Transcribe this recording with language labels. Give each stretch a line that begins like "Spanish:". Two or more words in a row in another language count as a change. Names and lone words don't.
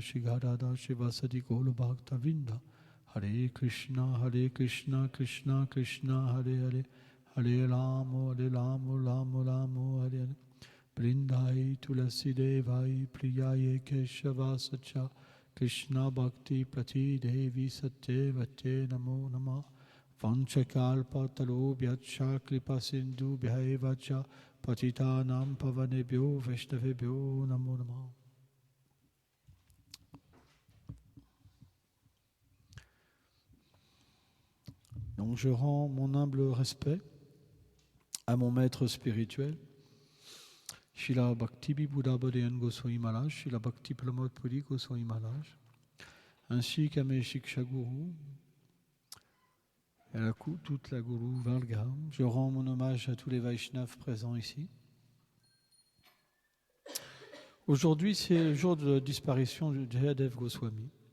Sanskrit: श्री गदाधर श्री वासादि गौर भक्त वृन्द हरे कृष्ण कृष्ण कृष्ण हरे हरे हरे रामो रामो रामो हरे हरे वृन्दायै तुलसी देव्यै प्रियायै केशव सच कृष्ण भक्ति प्रति देवी सत्ये वते नमो नमः वाञ्छाकल्प तरुभ्यश्च कृपा सिन्धु भैवच पतितानां पावनेभ्यो वैष्णवेभ्यो नमो नमः.
French: Donc je rends mon humble respect à mon maître spirituel, Srila Bhakti Buddha Bodhayan Goswami Maharaj, Srila Bhakti Pramod Puri Goswami Maharaj, ainsi qu'à mes
Sanskrit: शिक्षा गुरु,
French: et à toute la
Sanskrit: गुरु वर्ग.
French: Je rends mon hommage à tous les Vaishnavas présents ici. Aujourd'hui, c'est le jour de disparition de Jayadev Goswami.